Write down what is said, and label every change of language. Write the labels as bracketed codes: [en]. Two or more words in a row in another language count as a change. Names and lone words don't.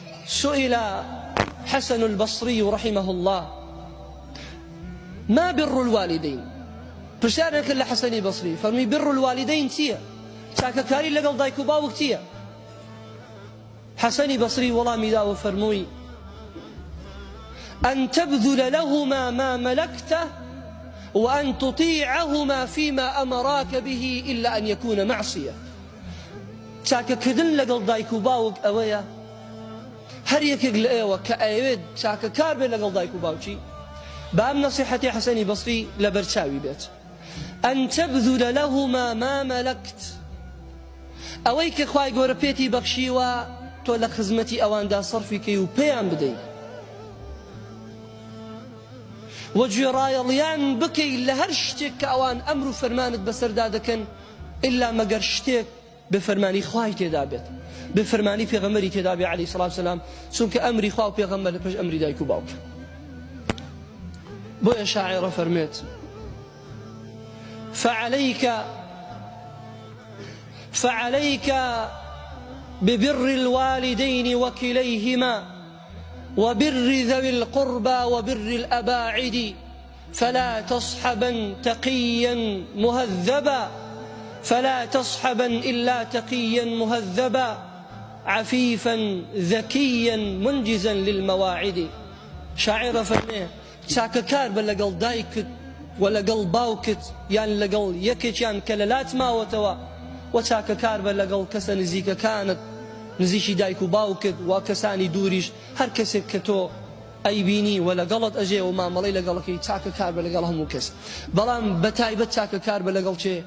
[ar] سئل حسن البصري رحمه الله ما بر الوالدين [ckb] پرسیارێک لە حەسەنی بەسری فەرمی [ar] بر الوالدين [ckb] چییە؟ چاکەکاری لەگەڵ دایک و باوک چییە؟ حەسەنی بەسری وەڵامی داوە فەرمووی [ar] أن تبذل لهما ما ملكته وأن تطيعهما فيما أمراك به إلا أن يكون معصية. [ckb] چاکەکردن لەگەڵ دایک و باوک ئەوەیە هەر یەکێک لە ئێوە کە ئەوێت چاکەکار بێت لەگەڵ دایک و باوکی بە ئەم نەسیحەتی حەسەنی بەسری لەبەرچاوی بێت. [ar] أن تبذل لهما ما ملكت، [ckb] ئەوەی کە خوای گەورە پێتی بەخشیوە تۆ لە خزمەتی ئەواندا سەرفی کەی و پێیان بدەیت و گوێڕایەڵیان بکەی لە هەر شتێک کە ئەوان ئەمر و فەرمانت بەسەردا دەکەن ئللا مەگەر شتێک بە فەرمانی خوای تێدا بێت، بە فەرمانی پێغەمبەری تێدا بێت [ar] عەلەیهی سەڵات و سەلام، [ckb] چونکە ئەمری خوا و پێغەمبەر لەپێش ئەمری دایک و باوک. بۆیە شاعیرە فەرمێت [ar] فعليك ببر الوالدين وكليهما وبر ذوي القربى وبر الأباعد فلا تصحبا تقيا مهذبا فلا تصحبا إلا تقيا مهذبا عفيفا ذكيا منجزا للمواعد. [ckb] شاعر فرميه چاکەکار بە لەگەڵ دایکت و لەگەڵ باوکت یان لەگەڵ یەکێکیان کە لەلات ماوەتەوە و چاکەکار بە لەگەڵ کەسە نزیکەکانت نزیکی دایک و باوکت و کەسانی دووریش هەر کەسێک کە تۆ ئەیبینی و لەگەڵت ئەژێ و مامەڵەی لەگەڵەکەی چاکەکار بە لەگەڵ هەموو کەس، بەڵام بەتایبەت چاکەکار بە لەگەڵ چێ؟